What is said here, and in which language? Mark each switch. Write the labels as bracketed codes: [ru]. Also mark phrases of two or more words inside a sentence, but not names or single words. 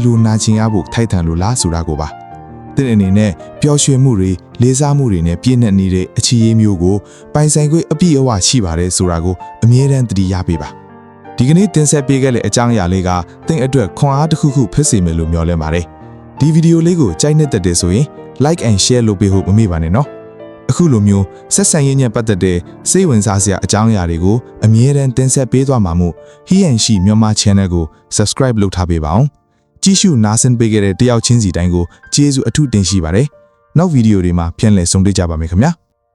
[my] လိုနာကျင်ရဖို့ထိုက်တန်လို့လားဆိုတာကိုပါတင့်အနေနဲ့ပျော်ရွှင်မှုတွေလေးစားမှုတွေနဲ့ပြည့်နှက်နေတဲ့အခြေရေးမျိုးကို ပိုင်ဆိုင်ခွင့်အပြည့်အဝရှိပါတယ်ဆိုတာကိုအမြဲတမ်းသတိရပေးပါဒီကနေ့တင်ဆက်ပေးခဲ့တဲ့အကြောင်းအရာလေးကတင့်အတွက်ခွန်အားတစ်ခုခုဖြစ်စေမယ်လို့မျှော်လင့်ပါတယ်ဒီဗီဒီယိုလေးကိုကြိုက်နေတဲ့တဲ့ဆိုရင် [en] like and share [my] လုပ်ပေးဖို့မမေ့ပါနဲ့နော်အခုလိုမျိုးဆက်ဆံရေးနဲ့ပတ်သက်တဲ့စိတ်ဝင်စားစရာအကြောင်းအရာတွေကိုအမြဲတမ်းတင်ဆက်ပေးသွားမှာမို့ He and She မြန်မာ channel ကို subscribe လုပ်ထားပေးပါအောင်ကြည့်ရှုနားဆင်ပေးခဲ့တဲ့တယောက်ချင်းစီတိုင်းကိုကျေးဇူးအထူးတင်ရှိပါတယ်နောက်ဗီဒီယိုတွေမှာပြန်လည်ဆုံတွေ့ကြပါမယ်ခင်ဗျာ